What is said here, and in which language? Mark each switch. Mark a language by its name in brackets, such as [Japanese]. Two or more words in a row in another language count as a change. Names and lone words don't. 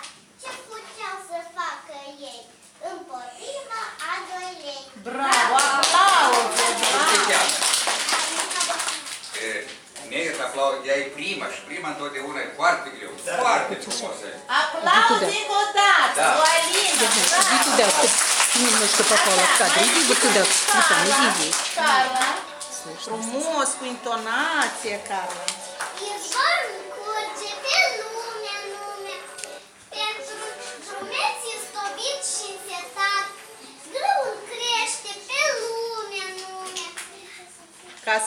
[Romanian] Ce puteau să facă ei? Împotriva a 2 lei. Bravo, aplauze, bravo! Mie să aplaud, ea e prima și prima întotdeauna e foarte greu, foarte frumoasă. Aplauze încă o dată, Da. lui Alina, bravo! [Russian] Иди туда, немножко попала в кадр. Иди вот туда, Светлана, иди. [Romanian] Carla, frumos, cu intonație, Carla. Izvorul curge pe lume, pentru drumeții stobit și însetat. Grâul crește pe lume. Ca să...